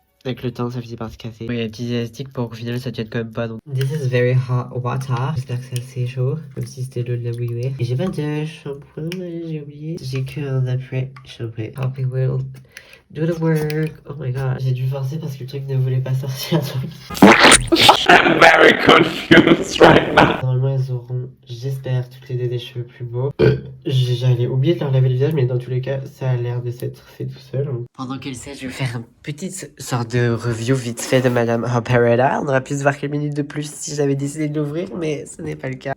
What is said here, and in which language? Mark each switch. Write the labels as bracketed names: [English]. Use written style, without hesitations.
[French] Avec le temps, ça finit par se casser. Il y a des petits élastiques pour qu'au final ça tienne quand même pas. Donc. [English] This is very hot water. [French] J'espère que c'est assez chaud, comme si c'était l'eau de la bouillie. Et j'ai pas de shampoing, j'ai oublié. J'ai qu'un après shampoing. [English] Happy will do the work. Oh my god. [French] J'ai dû forcer parce que le truc ne voulait pas sortir. [English] I'm very confused right now. [French] Normalement, elles auront, j'espère, toutes les deux des cheveux plus beaux. J'allais oublier de leur laver le visage, mais dans tous les cas, ça a l'air de s'être fait tout seul. Pendant qu'elle sait, je vais faire une petite sorte de review vite fait de Madame Operetta. On aurait pu se voir quelques minutes de plus si j'avais décidé de l'ouvrir, mais ce n'est pas le cas.